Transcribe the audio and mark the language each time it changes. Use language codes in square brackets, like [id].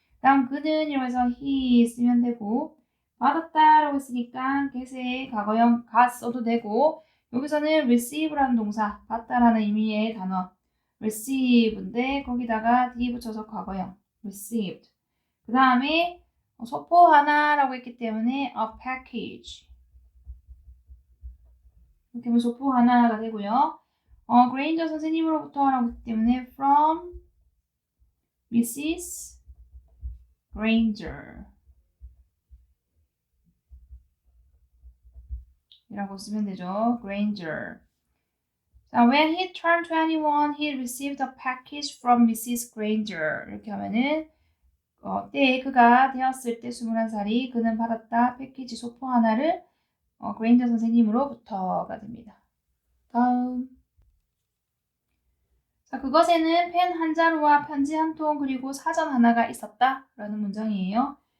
[ko] 다음 그는 이라고 해서 he 쓰면 되고 받았다라고 했으니까 get의 과거형 got 써도 되고 여기서는 receive라는 동사 받다라는 의미의 단어 receive인데 거기다가 d 붙여서 과거형 received 그 다음에 소포 하나라고 했기 때문에 [en] a package [ko] 이렇게 하면 소포 하나가 되고요. 그레인저 선생님으로부터라고 했기 때문에 [en] from Mrs. [ko] Granger 이라고 쓰면 되죠. Granger. [en] 자, when he turned 21, he received a package from Mrs. Granger. [ko] 이렇게 하면은 때에 그가 되었을 때 21살이 그는 받았다 패키지 소포 하나를 그레인저 선생님으로부터가 됩니다. 다음 자, 그것에는 펜 한 자루와 편지 한 통 그리고 사전 하나가 있었다 라는 문장이에요.